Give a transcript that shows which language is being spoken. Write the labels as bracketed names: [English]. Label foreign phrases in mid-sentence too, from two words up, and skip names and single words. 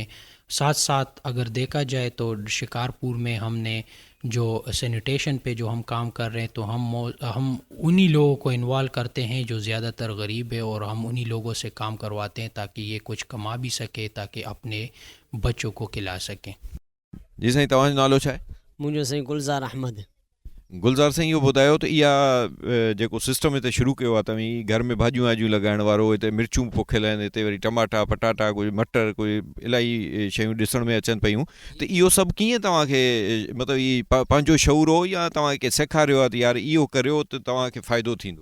[Urdu] ساتھ ساتھ اگر دیکھا جائے تو شکارپور میں ہم نے جو سینیٹیشن پہ جو ہم کام کر رہے ہیں تو ہم انہی لوگوں کو انوالو کرتے ہیں جو زیادہ تر غریب ہے، اور ہم انہی لوگوں سے کام کرواتے ہیں تاکہ یہ کچھ کما بھی سکے تاکہ اپنے بچوں کو کھلا سکیں. [Sindhi] जी साईं, तव्हांजो नालो छा आहे؟ मुंहिंजो साईं गुलज़ार अहमद. गुलज़ार साईं, इहो ॿुधायो त इहा जेको सिस्टम हिते शुरू कयो आहे तव्हीं, घर में भाॼियूं वाॼियूं लॻाइण वारो, हिते मिर्चूं पोखियल आहिनि, हिते वरी टमाटा पटाटा, कोई मटर, कोई इलाही शयूं ॾिसण में अचनि पियूं, त इहो सभु कीअं तव्हांखे मतिलबु ई पंहिंजो शौर हो या तव्हांखे सेखारियो आहे त यार इहो करियो त तव्हांखे फ़ाइदो थींदो?